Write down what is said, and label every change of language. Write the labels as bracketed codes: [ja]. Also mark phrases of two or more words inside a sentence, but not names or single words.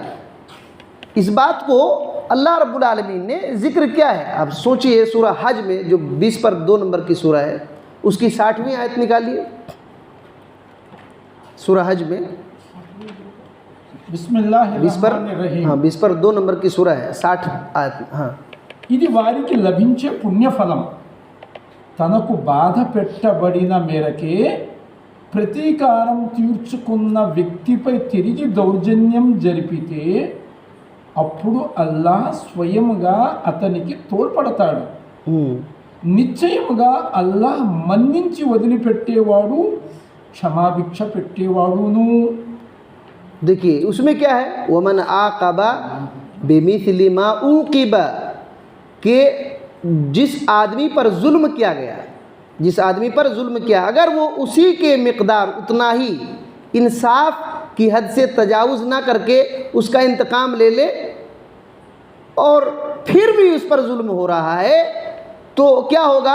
[ur] اس بات کو اللہ رب العالمین نے ذکر کیا ہے. آپ سوچئے سورہ حج میں جو 20 پر 2 نمبر کی سورہ ہے، اس کی 60ویں آیت نکالیے. سورہ حج میں [ar] بسم اللہ الرحمن الرحیم. [ur] 20 پر 2 نمبر کی سورہ ہے، 60 آیت. [te] ఇది వారికి లభించే పుణ్యఫలం. తనకు బాధ పెట్టబడిన మేరకే ప్రతీకారం తీర్చుకున్న వ్యక్తిపై తిరిగి దౌర్జన్యం జరిపితే అప్పుడు అల్లాహ్ స్వయముగా అతనికి తోడ్పడతాడు. నిశ్చయముగా అల్లాహ్ మన్నించి వదిలిపెట్టేవాడు, క్షమాభిక్ష పెట్టేవాడును. [ur] دیکھیے اس میں کیا ہے؟ [ar] وَمَنْ عَاقَبَ بِمِثْلِ مَا عُوقِبَ، [ur] کہ جس آدمی پر ظلم کیا گیا، جس آدمی پر ظلم کیا، اگر وہ اسی کے مقدار اتنا ہی انصاف کی حد سے تجاوز نہ کر کے اس کا انتقام لے لے، اور پھر بھی اس پر ظلم ہو رہا ہے، تو کیا ہوگا؟